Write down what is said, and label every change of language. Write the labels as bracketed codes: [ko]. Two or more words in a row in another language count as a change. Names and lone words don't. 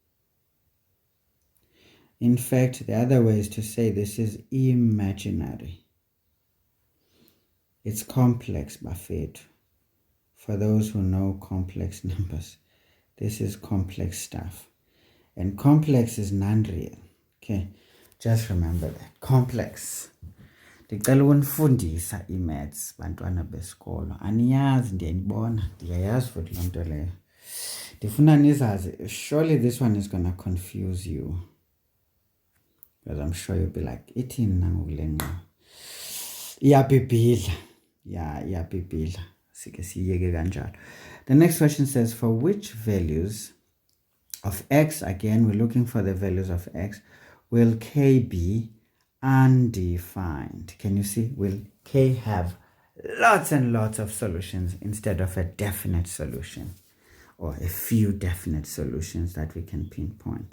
[en] In fact, the other way is to say this is imaginary. It's complex, bafethu. for those who know complex numbers. This is complex stuff. And complex is non-real. Okay, just remember that. Complex. [xh] Ndicela ukunifundisa i-maths bantwana besikolo. Aniyazi ndiyanibona, ndiyayazi futhi loo nto leyo. Ndifuna nizazi, [en] surely this one is going to confuse you. Because I'm sure you'll be like, [xh] ithini nangoku le ngqo? Iyabhibhidla. Yeah, iyabhibhidla. Sike siyeke kanjalo. [en] The next question says, for which values of x, again, we're looking for the values of x, will k be undefined? Can you see? Will k have lots and lots of solutions instead of a definite solution or a few definite solutions that we can pinpoint?